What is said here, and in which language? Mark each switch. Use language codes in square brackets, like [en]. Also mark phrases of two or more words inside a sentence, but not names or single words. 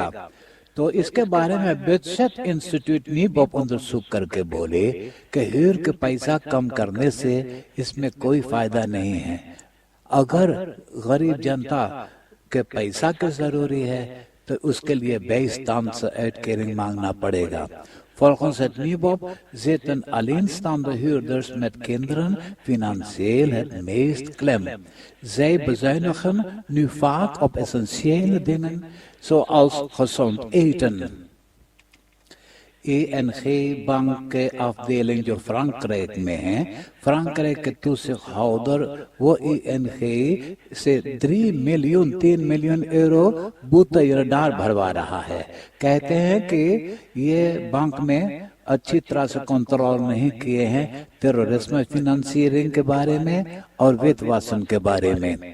[hns] तो इसके बारे में बिटसेट इंस्टीट्यूट ने सुख करके बोले कि ह्यूर के पैसा कम करने से इसमें कोई फायदा नहीं है। अगर गरीब जनता के पैसा की जरूरी है तो उसके लिए केयरिंग मांगना पड़ेगा। [nl] Volgens het NIBOP zitten alleenstaande huurders met kinderen financieel het meest klem. Zij bezuinigen nu vaak op essentiële dingen zoals gezond eten. [hns] ING Bank के afdeling जो फ्रांकराइक में है, फ्रांकराइक के toezichthouder वो ING से 3 मिलियन यूरो boetejerdaar भरवा रहा है। कहते हैं कि ये बैंक में अच्छी तरह से कंट्रोल नहीं किए हैं टेररिज्म फाइनेंसियरिंग के बारे में और वित्तवासन के बारे में।